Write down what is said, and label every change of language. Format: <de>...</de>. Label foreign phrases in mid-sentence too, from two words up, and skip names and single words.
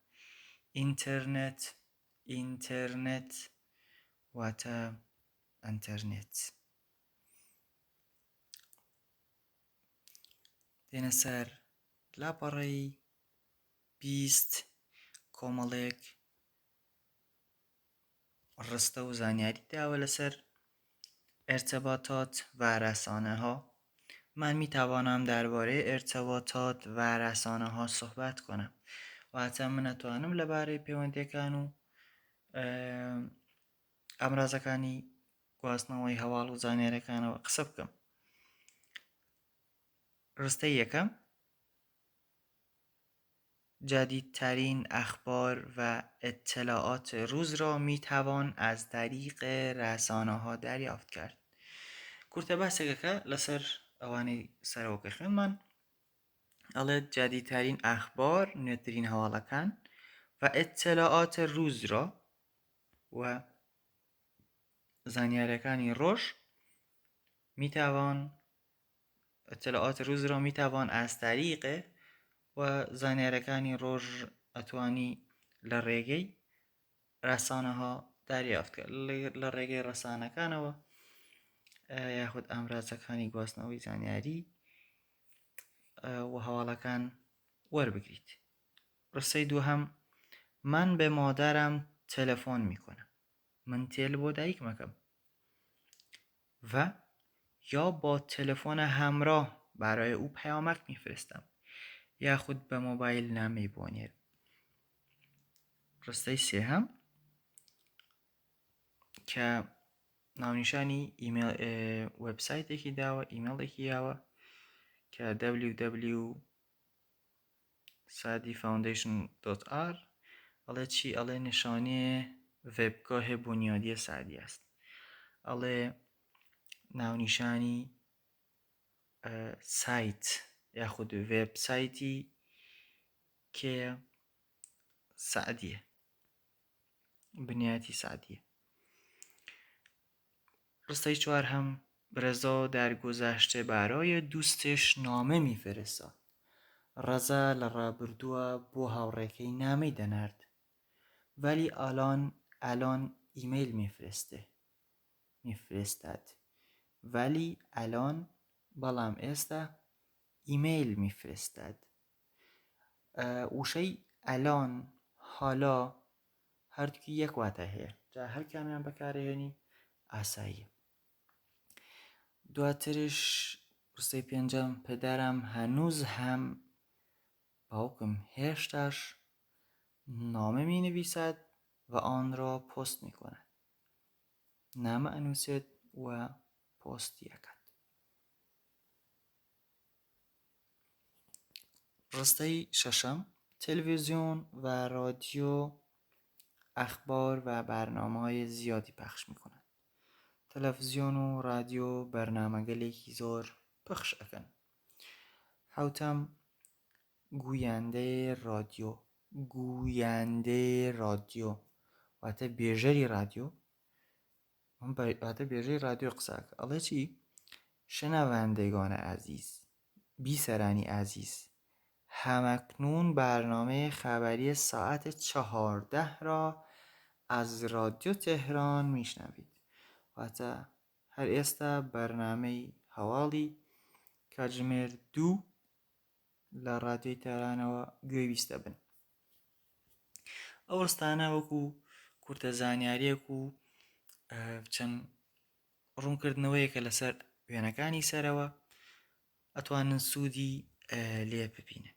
<ckb>ئینتەرنێت واتە ئەنتەرنێت. تێنە سەر لاپەڕەی 20 کۆمەڵێک ڕستە و زانیاری داوە لەسەر</ckb> <fa>ارتباطات و رسانه‌ها. من میتوانم درباره ارتباطات و رسانه‌ها صحبت کنم.</fa> <ckb>واتە من ئەتوانم لەبارەی پەیوەندیەکان و ئامرازەکانی گواستنەوەی هەواڵ و زانیاریەکانەوە قسە بکەم. ڕستەی یەکەم</ckb> <fa>جدیدترین اخبار و اطلاعات روز را میتوان از طریق رسانه‌ها دریافت کرد.</fa> <ckb>کورتە باسێکەکە لەسەر ئەوانەی سەرەوەکە خوێنمان ئەڵێ</ckb> <fa>جدیدترین اخبار</fa> <ckb>نوێترین هەواڵەکان</ckb> <fa>و اطلاعات روز را</fa> <ckb>و زانیاریەکانی ڕۆژ</ckb> <fa>اطلاعات روز را میتوان از طریق</fa> <ckb>و زانیاریەکانی ڕۆژ ئەتوانی لە ڕێگەی ڕسانەها</ckb> <fa>دریافت کرد</fa> <ckb>لە ڕێگەی ڕسانەکانەوە یاخود ئامرازەکانی گواستنەوەی زانیاری و هەواڵەکان وەربگریت. ڕستەی دووهەم</ckb> <fa>من به مادرم تلفن میکنم.</fa> <ckb>من تێل بۆ دایکمەکەم.</ckb> <fa>و یا با تلفن همراه برای او پیامک میفرستم یا خود به موبایل نمیبونیر.</fa> <ckb>ڕستەی سێهەم کە ناونیشانی وبسایتێکی داوە ئیمێڵێکی یاوە کە www.sadifoundation.r ئەڵێ چی؟ ئەڵێ نیشانەیە</ckb> <fa>وێبگاه بنیادی سعدی است.</fa> <ckb>ئەڵێ ناونیشانی سایت یاخود وێبسایتی کێ سعدیە، بنیاتی سعدیە. ڕستەی چوارهەم</ckb> <fa>رضا در گذشته برای دوستش نامه میفرستاد.</fa> <ckb>رضا لە ڕابردووە بۆ هاوڕێکەی نامەی دەنارد</ckb> <fa>ولی الان ایمیل میفرستد. ولی الان</fa> <ckb>بەڵام ئێستا</ckb> <fa>ایمیل میفرستد.</fa> <ckb>وشەی</ckb> <fa>الان حالا</fa> <ckb>هەردووکی یەک واتە هەیە، جا هەر کامیان بەکارهێنی ئاساییە. دواترش ڕستەی پێنجەم</ckb> <fa>پدرم هنوز هم</fa> <ckb>باوکم هێشتاش</ckb> <fa>نامه می نویسد و آن را پست می کند.</fa> <ckb>نامه ئەنووسێت و پۆستی ئەکات. ڕستەی شەشەم</ckb> <fa>تلویزیون و رادیو اخبار و برنامه‌های زیادی پخش می‌کنند.</fa> <ckb>تلویزیون و رادیو بەرنامەگەلێکی زۆر پخش ئەکەن. حوتەم گویاندەی رادیۆ واتە بێژەری رادیۆ قساکە. ئەڵێ چی؟</ckb> <fa>شنوندگان عزیز،</fa> <ckb>بیسرانی عزیز،</ckb> <fa>همکنون برنامه خبری ساعت 14 را از رادیو تهران میشنوید.</fa> <ckb>واتە هەر ئێستا بەرنامەی هەواڵی کاتژمێر 2 لە رادیۆی تێرانەوە گوێویستە بن. ئەو ڕستانە وەکو کورتە زانیاریەک و چەند ڕوونکردنەوەیەکە لەسەر وێنەکانی سەرەوە ئەتوانن سوودی لێ ببینن.</ckb>